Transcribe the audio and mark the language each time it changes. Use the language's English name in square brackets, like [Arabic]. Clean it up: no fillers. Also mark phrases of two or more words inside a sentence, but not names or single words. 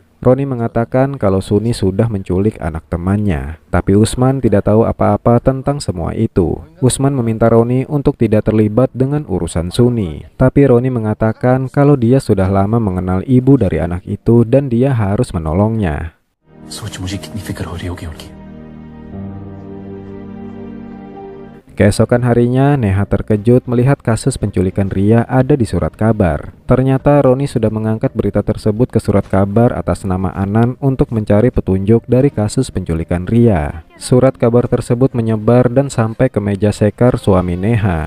[Indonesian] Roni mengatakan kalau Suni sudah menculik anak temannya, tapi Usman tidak tahu apa-apa tentang semua itu. Usman meminta Roni untuk tidak terlibat dengan urusan Suni, tapi Roni mengatakan kalau dia sudah lama mengenal ibu dari anak itu dan dia harus menolongnya. [Hindi] सोच मुझे कितनी फिक्र हो रही होगी उनकी। [Indonesian] Keesokan harinya, Neha terkejut melihat kasus penculikan Ria ada di surat kabar. Ternyata Roni sudah mengangkat berita tersebut ke surat kabar atas nama Anan untuk mencari petunjuk dari kasus penculikan Ria. Surat kabar tersebut menyebar dan sampai ke meja Sekar, suami Neha.